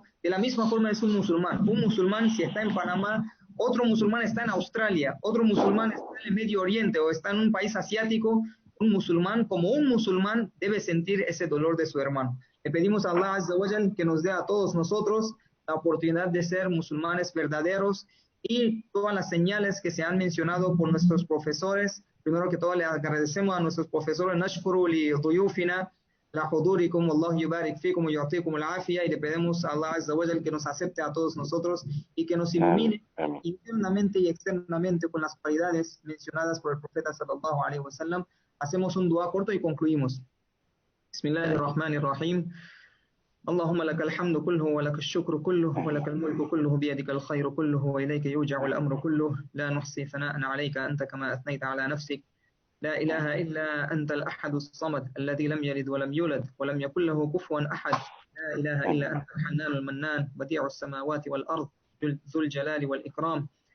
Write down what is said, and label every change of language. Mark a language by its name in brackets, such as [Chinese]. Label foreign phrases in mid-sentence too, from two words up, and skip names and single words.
[Spanish] De la misma forma es un musulmán. Un musulmán, si está en Panamá, otro musulmán está en Australia, otro musulmán está en el Medio Oriente o está en un país asiático, un musulmán, como un musulmán, debe sentir ese dolor de su hermano. Le pedimos a [Arabic] الله عز وجل [Spanish] que nos dé a todos nosotros la oportunidad de ser musulmanes verdaderos y todas las señales que se han mencionado por nuestros profesores. Primero que todo le agradecemos a nuestros profesores, [Arabic] نشكر لضيوفنا لحضوركم الله يبارك فيكم ويعطيكم العافية, [Spanish] y le pedimos a [Arabic] الله عز وجل [Spanish] que nos acepte a todos nosotros y que nos ilumine internamente y externamente con las cualidades mencionadas por el profeta [Arabic] صلى الله عليه وسلم. [Spanish] Hacemos un dua corto y concluimos. [Arabic] Bismillahirrahmanirrahim. اللهم لك الحمد كله ولك الشكر كله ولك الملك كله بيدك الخير كله وإليك يرجع الأمر كله لا نحصي ثناء عليك أنت كما أثنيت على نفسك لا إله إلا أنت الأحد الصمد الذي لم يلد ولم يولد ولم يكن له كفوا أحد لا إله إلا أنت الحنان المنان بديع السماوات والأرض ذو الجلال والإكرام